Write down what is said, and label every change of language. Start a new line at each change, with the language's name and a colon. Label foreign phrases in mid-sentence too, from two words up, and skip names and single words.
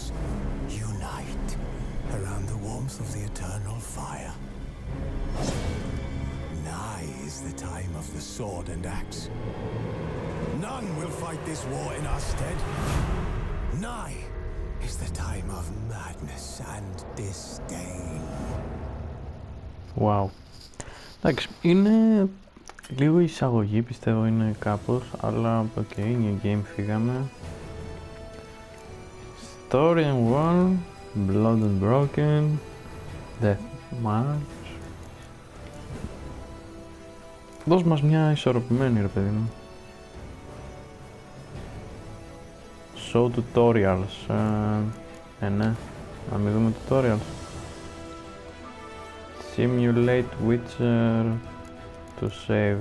English: Unite around the warmth of the eternal fire. Nigh is the time of the sword and axe. None will fight this war in our stead. Nigh is the time of madness and disdain.
Greek: Wow. Εντάξει, είναι λίγο εισαγωγή, πιστεύω είναι κάπως, αλλά οκ,
English: new game
Greek: φύγαμε.
English: Story and War, Blood and Broken, Death March.
Greek: Δώσ' μας μια ισορροπημένη, ρε παιδί μου.
English: Show tutorials.
Greek: Ναι, να μην δούμε tutorials.
English: Simulate Witcher to save.